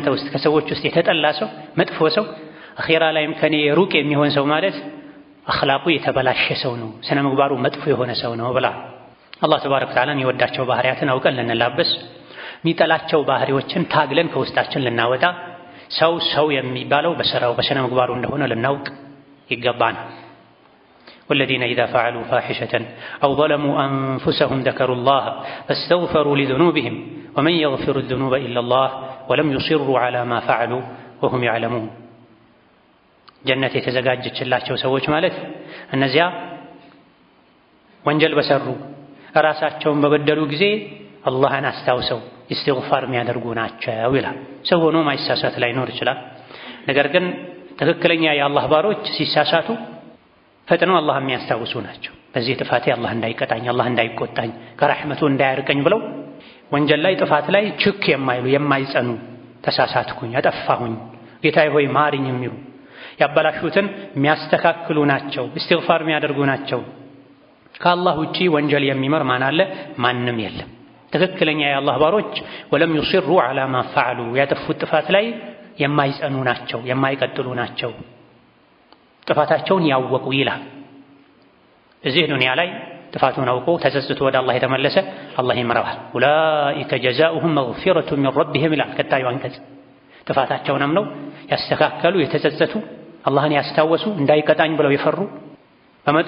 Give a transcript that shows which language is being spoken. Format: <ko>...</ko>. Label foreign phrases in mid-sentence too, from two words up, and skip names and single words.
<am>ውስጥ ከሰዎች ውስጥ የተጠላ ሰው፣ መጥፎ ሰው፣ አኺራ ላይም ከኔ ሩቅ የሚሆን ሰው ማለት አኽላቁ የተበላሸ ሰው ነው፣ ስነ ምግባሩ መጥፎ የሆነ ሰው ነው ብላ አላህ</am> <ar>تبارك وتعالى</ar> <am>የሚወዳቸው ባህሪያትን አውቀን ልንላበስ፣ የሚጠላቸው ባህሪዎችን ታግለን ከውስጣችን ልናወጣ፣ ሰው የሚባለው በስራው በስነ ምግባሩ እንደሆነ ልናውቅ ይገባናል።</am> <ar>والذين إذا فعلوا فاحشة أو ظلموا أنفسهم ذكروا الله فاستغفروا لذنوبهم ومن يغفر الذنوب إلا الله ولم يصروا على ما فعلوا وهم يعلمون</ar> <am>جنة የተዘጋጀች ላቸው ሰዎች ማለት እነዚያ ወንጀል በሰሩ ራሳቸውን በበደሉ ጊዜ አላህን አስታውሰው ኢስቲግፋር የሚያደርጉ ናቸው ይላል። ሰው ሆኖ ማይሳሳት ላይኖር ይችላል። ነገር ግን ትክክለኛ የአላህ ባሮች ሲሳሳቱ ፈጥነው አላህ የሚያስታውሱ ናቸው። በዚህ ጥፋቴ አላህ እንዳይቀጣኝ፣ አላህ እንዳይቆጣኝ፣ ከራህመቱ እንዳያርቀኝ ብለው ወንጀል ላይ ጥፋት ላይ ችክ የማይሉ የማይጸኑ፣ ተሳሳትኩኝ፣ አጠፋሁኝ፣ ጌታዬ ሆይ ማሪኝ የሚሉ ያበላሹትን የሚያስተካክሉ ናቸው። ኢስቲግፋር የሚያደርጉ ናቸው። ከአላህ ውጪ ወንጀል የሚመር ማን አለ? ማንም የለም። ትክክለኛ የአላህ ባሮች</am> <ar>ولم يصروا على ما فعلوا</ar> <am>ያጠፉት ጥፋት ላይ የማይጸኑ ናቸው፣ የማይቀጥሉ ናቸው። ጥፋታቸውን ያወቁ ይላል። እዚህ ዱንያ ላይ ጥፋቱን አውቆ ተጸጽቶ ወደ አላህ የተመለሰ አላህ ይምረዋል።</am> <ar>أولئك جزاؤهم مغفرة من ربهم</ar> <am>ይላል ቀጣዩ አንቀጽ። ጥፋታቸውን አምነው ያስተካከሉ፣ የተጸጸቱ፣ አላህን ያስታወሱ፣ እንዳይቀጣኝ ብለው የፈሩ፣ በመጥፎ</am>